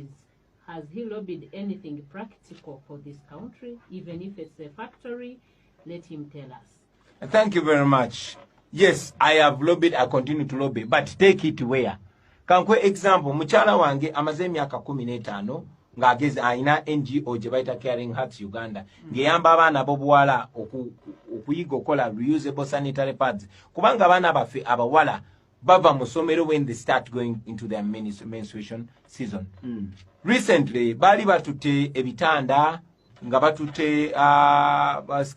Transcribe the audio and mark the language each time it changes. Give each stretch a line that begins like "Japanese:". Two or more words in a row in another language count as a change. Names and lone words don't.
English: Has he lobbied anything practical for this country? Even if it's a factory, let him tell us. Thank you very much. Yes, I have lobbied, I continue to lobby, but take it where?
Soga: Kankwe example, muchala wange amaze emyaka 15 ngageze aina NGO je baita Caring Hearts Uganda ngeyamba abana bobuwala okuyiga okola
English: reusable sanitary pads
Soga: kubanga abana bafe abawala bava musomero
English: when they start going into their menstruation season.
Soga: Recently bali batute ebitanda nga batute